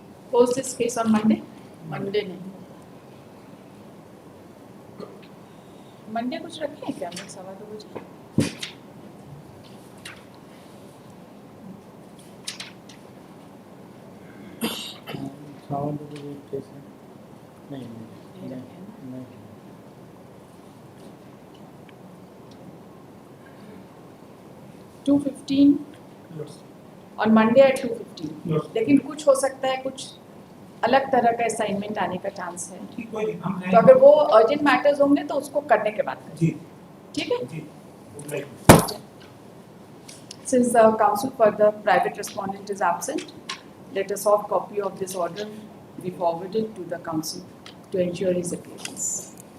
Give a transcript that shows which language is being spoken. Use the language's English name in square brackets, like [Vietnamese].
[English] Close this case on Monday? Monday [Hindi] नहीं. Monday कुछ रखे हैं क्या? मैं 2:15 बजे. सावन तो कोई केस है नहीं नहीं 2:15 [English] yes. on Monday at 2:15. Yes. [Hindi] लेकिन कुछ हो सकता है, कुछ अलग तरह का असाइनमेंट आने का चांस है. ठीक, कोई नहीं, हम तो अगर वो अर्जेंट मैटर्स होंगे तो उसको करने के बाद करें. जी ठीक है? [English] जी would like. Since the counsel for the private respondent is absent, let a soft copy of this order be forwarded to the counsel to ensure his appearance.